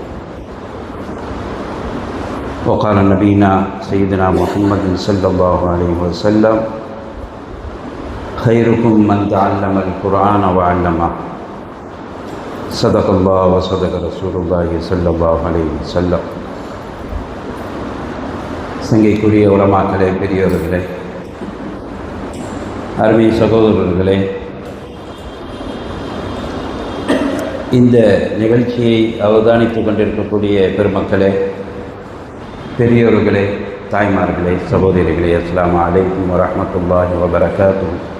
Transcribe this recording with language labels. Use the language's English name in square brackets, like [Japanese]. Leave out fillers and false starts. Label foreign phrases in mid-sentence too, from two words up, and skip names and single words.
[Arabic] وقال نبينا سيدنا محمد صلى الله عليه وسلم: خيركم من تعلم القرآن وعلمه. صدق الله وصدق رسول الله صلى الله عليه وسلم. [Tamil] சங்கைக்குரிய உலமாக்களே, பெரியோர்களே, அருமை சகோதரர்களே, இந்த நிகழ்ச்சியை அவதானித்துக் கொண்டிருக்கக்கூடிய பெருமக்களே, பெரியோர்களே, தாய்மார்களே, சகோதரிகளே, [Arabic] السلام عليكم ورحمة الله وبركاته.